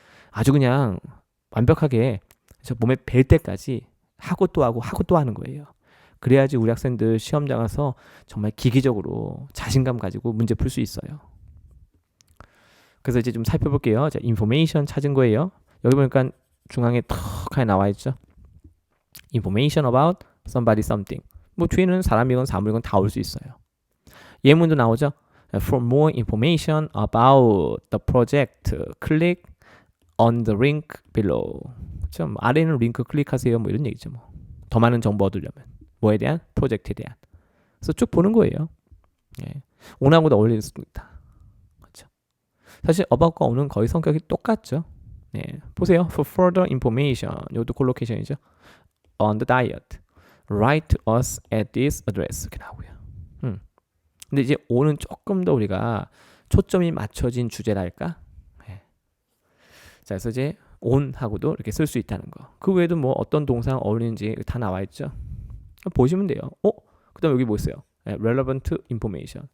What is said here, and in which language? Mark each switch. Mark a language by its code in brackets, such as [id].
[ko] 아주 그냥 완벽하게 몸에 뵐 때까지 하고 또 하고 하고 또 하는 거예요. 그래야지 우리 학생들 시험장 가서 정말 기기적으로 자신감 가지고 문제 풀 수 있어요. 그래서 이제 좀 살펴볼게요. 자, information 찾은 거예요. 여기 보니까 중앙에 턱 하나 나와 있죠. [en] information about somebody something. [ko] 뭐 뒤에는 사람이건 사물이건 다 올 수 있어요. 예문도 나오죠. [en] For more information about the project, click on the link below. [ko] 그렇죠? 아래 있는 링크 클릭하세요. 뭐 이런 얘기죠. 뭐. 더 많은 정보 얻으려면 뭐에 대한? 프로젝트에 대한. 그래서 쭉 보는 거예요. 예. on하고도 어울릴 수도 있다. 그렇죠? 사실 about과 on은 거의 성격이 똑같죠. 예. 보세요. [en] For further information. [ko] 이것도 콜로케이션이죠. [en] On the diet. Write to us at this address. [ko] 이렇게 나오고요. 근데 이제 on은 조금 더 우리가 초점이 맞춰진 주제랄까? 예. 자, 그래서 이제 on하고도 이렇게 쓸 수 있다는 거. 그 외에도 뭐 어떤 동사랑 어울리는지 다 나와 있죠. 보시면 돼요. 그 다음 여기 뭐 있어요? [en] relevant information.